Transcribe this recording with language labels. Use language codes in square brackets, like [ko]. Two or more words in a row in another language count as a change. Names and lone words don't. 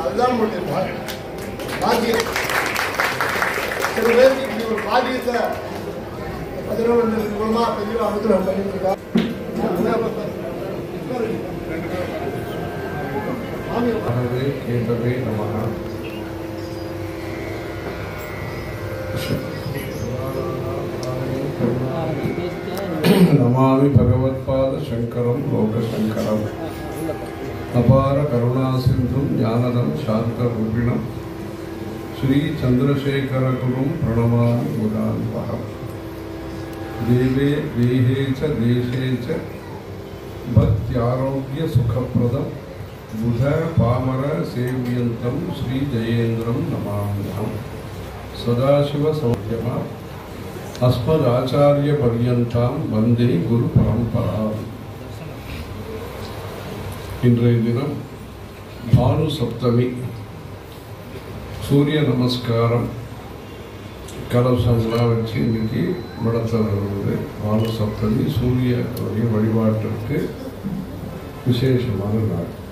[ta] அதுதான் நம்மளுடைய பாக்கியம். சில பேருக்கு இப்படி ஒரு பாக்கியத்தை 11 மூலமா பெரிய அனுகிரகம் பண்ணிட்டு இருக்கா. கேட்டவே நமः. [sa] नमामि भगवत्पाद शंकरं लोकशंकरम् अपार करुणा सिंधुं ज्ञानदं शान्तरूपिणं श्री चंद्रशेखर गुरुं प्रणमामि मुदान्वहम्. देवे देहे च देशे च भक्त्यारोग्य सुखप्रदं बुध पामर सेव्यन्तं श्री जयेन्द्रं नमाम्यहम्. सदाशिव सौख्यमा अस्मदाचार्य पर्यन्तां वंदे गुरु परंपराम्. [ta] இன்றைய தினம் பானு சப்தமி, சூரிய நமஸ்காரம் கலசங்களாக வச்சு இன்னைக்கு நடத்துறது. பானு சப்தமி சூரிய வழிபாட்டிற்கு விசேஷமான நாள்.